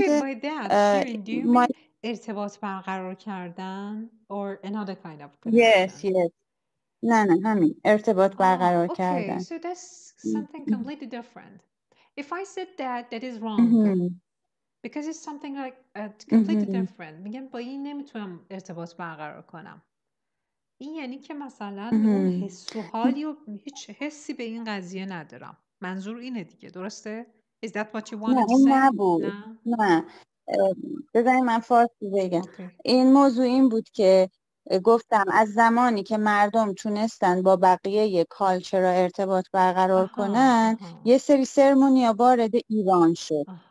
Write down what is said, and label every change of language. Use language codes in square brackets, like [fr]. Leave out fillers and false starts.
[en] Okay, by that, Shirin, do you mean [fa] ارتباط برقرار کردن [en] or another kind of connection? Yes. [fa] نه همین ارتباط برقرار [en] Okay, [fa] کردن. [en] so that's something completely different. If I said that is wrong. Because it's something like completely different. [fa] میگم با این نمیتونم ارتباط برقرار کنم. این یعنی که مثلا اون حس و حالی و هیچ حسی به این قضیه ندارم. منظور اینه دیگه، درسته؟ [en] Is that what you wanted to say؟ [fa] نبود. نه بذارید من فارسی بگم. این موضوع این بود که گفتم از زمانی که مردم تونستن با بقیه کالچر ارتباط برقرار کنن یه سری سرمونیا وارد ایران شد.